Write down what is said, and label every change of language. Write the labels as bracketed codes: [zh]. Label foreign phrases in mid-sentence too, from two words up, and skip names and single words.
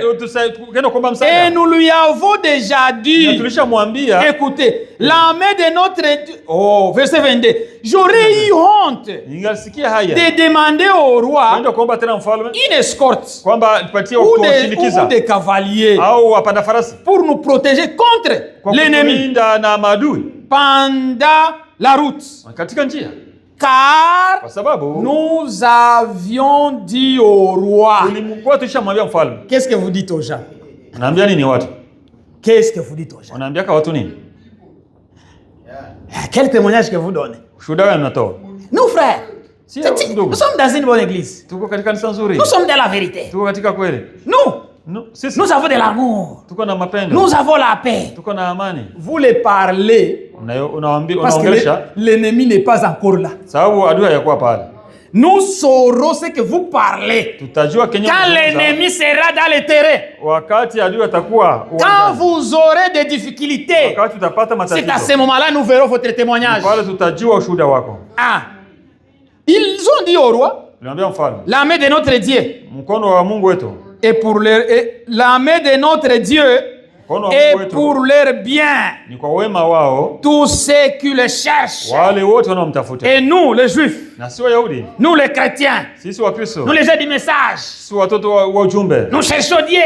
[fr] Et nous lui avons déjà dit, écoutez, l'armée de notre Dieu, verset 22, j'aurais eu honte de demander au roi une escorte ou des cavaliers pour nous protéger contre l'ennemi pendant la route. Car [sw] kwa sababu [fr] nous avions dit au roi. [sw] tulimkuwa tushamwambia mfalme. [fr] Qu'est-ce que vous dites aux gens? [sw] Unaambia nini watu? [fr] Qu'est-ce que vous dites aux gens? [sw] Unaambia kwa watu nini? [fr] Quel témoignage que vous donnez? [sw] Ushuhuda gani unatoa? [fr] Nous, frères, [sw] Si [fr] nous sommes dans une bonne église. [sw] tuko katika kanisa nzuri. [fr] Nous sommes dans la vérité. [sw] Tuko katika kweli. Sisi [fr] Nous avons de l'amour. [sw] tuko na mapendo. [fr] Nous avons la paix. [sw] Tuko na amani. [fr] Vous les parlez parce que l'ennemi n'est pas encore là. [sw] Sababu adui hayakuwa pale. [fr] Nous saurons ce que vous parlez quand l'ennemi sera dans le terrain. Quand vous aurez des difficultés, c'est à ce moment-là nous verrons votre témoignage. Ah. Ils ont dit au roi, la main de notre Dieu et pour leur, la main de notre Dieu et pour leur bien, tous ceux qui le cherchent, et nous les Juifs, nous les chrétiens, nous les gens du message, nous cherchons Dieu.